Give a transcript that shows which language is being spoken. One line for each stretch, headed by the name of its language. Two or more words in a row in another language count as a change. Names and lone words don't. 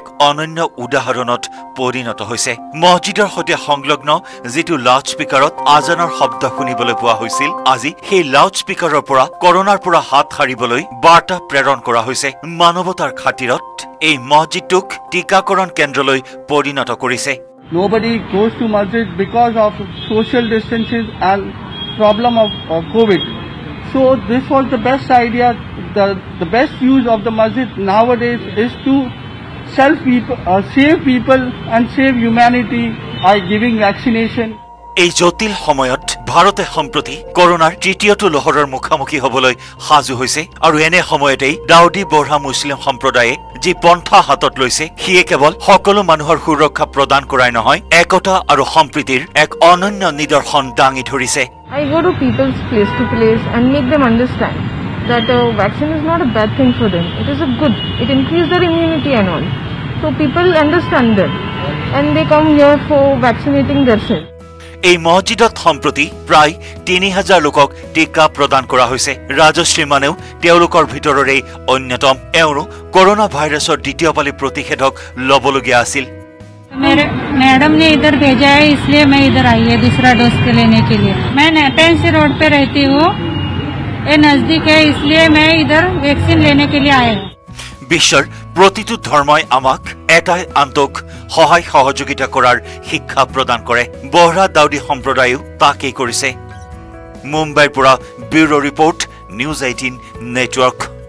Assamese: অনন্য উদাহৰণত পৰিণত হৈছে মছজিদৰ সৈতে সংলগ্ন যিটো লাউড স্পিকাৰত আজানৰ শব্দ শুনিবলৈ পোৱা হৈছিল আজি সেই লাউড স্পিকাৰৰ পৰা কৰোনাৰ পৰা হাত সাৰিবলৈ বাৰ্তা প্ৰেৰণ কৰা হৈছে মানৱতাৰ খাতিৰত এই মছজিদটোক টিকাকৰণ কেন্দ্ৰলৈ পৰিণত কৰিছে
English: Nobody goes to masjid because of social distances and problem of COVID. So this was the best idea. The best use of the masjid nowadays is to save people and save humanity by giving vaccination.
Assamese: এই জটিল সময়ত ভাৰতে সম্প্ৰতি কৰোনাৰ তৃতীয়টো লহৰৰ মুখামুখি হ'বলৈ সাজু হৈছে আৰু এনে সময়তেই দাউদি বঢ়া মুছলিম সম্প্ৰদায়ে যি পন্থা হাতত লৈছে সিয়ে কেৱল সকলো মানুহৰ সুৰক্ষা প্ৰদান কৰাই নহয় একতা আৰু সম্প্ৰীতিৰ এক অনন্য নিদৰ্শন দাঙি ধৰিছে
English: I go to people's place to place and make them understand that vaccine is not a bad thing for them. It is a good. It increases their immunity and all. So people understand that and they come here for vaccinating themselves.
Assamese: এই মছজিদত সম্প্ৰতি প্ৰায় ৩,০০০ লোকক টিকা প্ৰদান কৰা হৈছে ৰাজশ্ৰী মানেও তেওঁলোকৰ ভিতৰৰে অন্যতম এওঁৰো কৰোনা ভাইৰাছৰ দ্বিতীয় পালি প্ৰতিষেধক ল'বলগীয়া আছিল
Hindi: मेरे मैडम ने इधर भेजा है इसलिए मैं इधर आई है दूसरा डोज के लेने के लिए मैं नेपेंसी रोड पे रहती हूँ ये नजदीक है इसलिए मैं इधर वैक्सीन लेने के लिए आया हूँ
Assamese: বিশ্বৰ প্ৰতিটো ধৰ্মই আমাক এটাই আন্তক সহায় সহযোগিতা কৰাৰ শিক্ষা প্ৰদান কৰে বহৰা দাউদি সম্প্ৰদায়েও তাকেই কৰিছে মুম্বাইৰ পৰা
English: bureau report
Assamese: নিউজ 18 নেটৱৰ্ক